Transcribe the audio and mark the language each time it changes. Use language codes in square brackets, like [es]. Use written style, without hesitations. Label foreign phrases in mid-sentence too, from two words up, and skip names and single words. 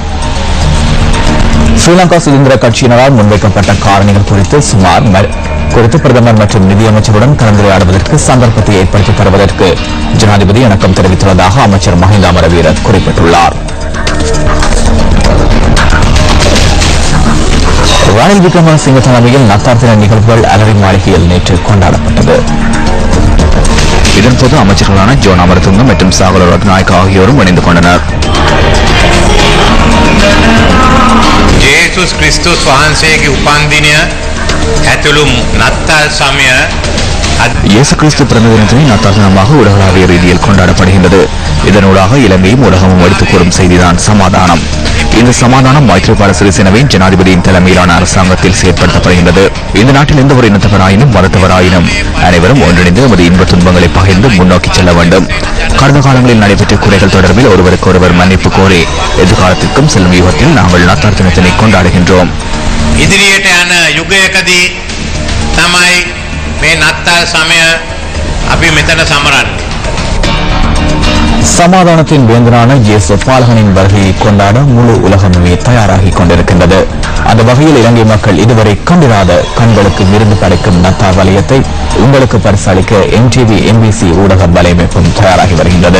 [ta] ஸ்ரீலங்கா சுதந்திர கட்சியினரால் முன்வைக்கப்பட்ட காரணிகள் குறித்து பிரதமர் மற்றும் நிதியமைச்சருடன் கலந்துரையாடுவதற்கு சந்தர்ப்பத்தை ஏற்படுத்தி தருவதற்கு ஜனாதிபதி இணக்கம் தெரிவித்துள்ளதாக அமைச்சர் மஹிந்த அமரவீர குறிப்பிட்டுள்ளார். ரணில் விக்ரமசிங்க தலைமையில் நத்தார் தின நிகழ்வுகள் அலரி மாளிகையில் நேற்று கொண்டாடப்பட்டது. இதன்போது அமைச்சர்களான ஜோன் அமரதுங்க மற்றும் சாகர ரத்நாயக் ஆகியோரும் இணைந்து கொண்டனர். [si] ජේසුස් ක්‍රිස්තුස් වහන්සේගේ උපන් දිනය ඇතුළු නත්තල් සමය [ta] இயேசு கிறிஸ்து பிறந்த தினத்தினை நத்தார் தினமாக உலகளாவிய ரீதியில் கொண்டாடப்படுகின்றது. இதனூடாக இலங்கையும் உலகமும் எடுத்துக் கூறும் செய்திதான் சமாதானம். இந்த சமாதானம் மைத்ரிபால சிறிசேனவின் ஜனாதிபதியின் தலைமையிலான அரசாங்கத்தில் செயற்படுத்தப்படுகின்றது. இந்த நாட்டில் எந்த ஒரு இனத்தவராயினும் மதத்தவராயினும் அனைவரும் ஒன்றிணைந்து நமது இன்ப துன்பங்களை பகிர்ந்து முன்னோக்கி செல்ல வேண்டும். கடந்த காலங்களில் நடைபெற்ற குறைகள் தொடர்பில் ஒருவருக்கு ஒருவர் மன்னிப்பு கோரி எதிர்காலத்திற்கும் செல்லும் யுகத்தில் நாங்கள் நத்தார் தினத்தினை கொண்டாடுகின்றோம். [si] ඉදිරියට යන යුගයකදී තමයි මේ නත්තල් සමය අපි මෙතන සමරන්නේ. [ta] சமாதானத்தின் வேந்தனான இயேசு பாலகனின் வருகையை கொண்டாட முழு உலகமே தயாராகி கொண்டிருக்கின்றது. அந்த வகையில் இலங்கை மக்கள் இதுவரை கண்டிராத கண்களுக்கு விருந்து படைக்கும் நத்தார் வலயத்தை உங்களுக்கு பரிசளிக்க MTV MBC ஊடக வலையமைப்பும் தயாராகி வருகின்றது.